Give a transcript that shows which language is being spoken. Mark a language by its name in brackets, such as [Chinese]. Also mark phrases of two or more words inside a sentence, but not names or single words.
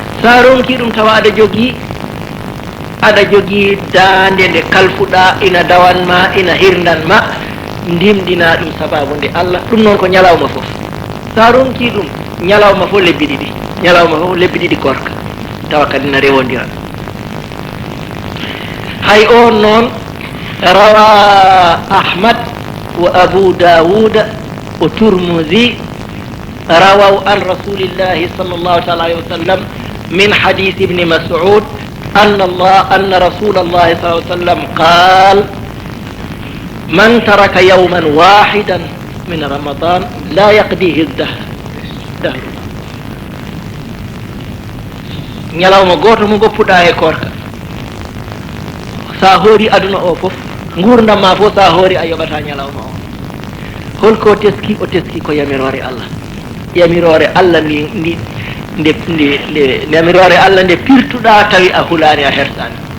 [Fula] Sa ronki ɗum, tawa aɗa jogii, aɗa jogii daande nde kalfuɗa, ina dawanma, ina hirnanma, ndimɗina ɗum sababu nde Allah. Ɗum noon ko ñalawma fof. Sa ronki ɗum, ñalawma fof lebbi ɗiɗi. Ñalawma fof lebbi ɗiɗi korka. Tawa kadi na rewondira. Hay on noon, [Arabic] رواه أحمد وأبو داود والترمذي رووا عن رسول الله صلى الله تعالى عليه وسلم من حديث ابن مسعود أن الله أن رسول الله صلى الله عليه وسلم قال, "من ترك يوما واحدا من رمضان لا يقضيه الدهر." [Fula] Ñalawma goto mo goppuɗa e korka. Sa hoori aduna o fof, gurdam ma fof sa hoori, a yoɓata ñalawma o. Holko teski? O teski ko yamirore Allah. Yamirore Allah ndi, ndi, nde, nde, nde, yamirore Allah nde pirtuɗa tawi a hulani, a hersani.